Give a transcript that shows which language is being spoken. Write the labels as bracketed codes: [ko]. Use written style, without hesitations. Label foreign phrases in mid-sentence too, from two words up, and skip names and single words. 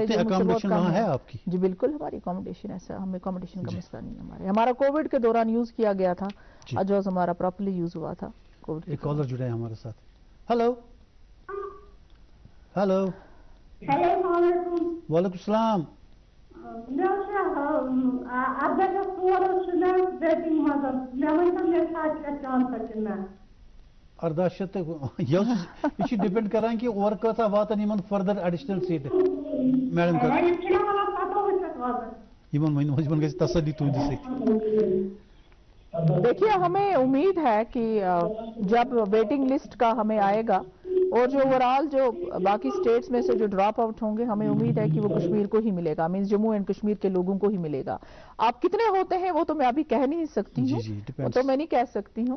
[ur] اکاموڈیشن وہاں ہے آپ کی؟ جی بالکل ہماری اکاموڈیشن ایسا، ہمیں اکاموڈیشن کا مسئلہ نہیں ہے. ہمارا کووڈ کے دوران یوز کیا گیا تھا، اجوز ہمارا [en] properly use [ur] ہوا تھا. ایک کالر جڑے ہیں ہمارے ساتھ. ہلو ہلو. [ar] السلام علیکم. وعلیکم السلام. [ks] اردہ شیت یہ ڈپینڈ کران کہ اور کتا واتن یمن [en] further additional seat madam [ks] یمن گژھِ تسلی تہندِ سۭتۍ. [ur] دیکھیے ہمیں امید ہے کہ جب [en] waiting list [ur] کا ہمیں آئے گا اور جو اوورآل جو باقی اسٹیٹس میں سے جو [en] drop out [ur] ہوں گے، ہمیں امید ہے کہ وہ کشمیر کو ہی ملے گا، مینس جموں اینڈ کشمیر کے لوگوں کو ہی ملے گا. آپ کتنے ہوتے ہیں وہ تو میں ابھی کہہ نہیں سکتی ہوں، وہ تو میں نہیں کہہ سکتی ہوں.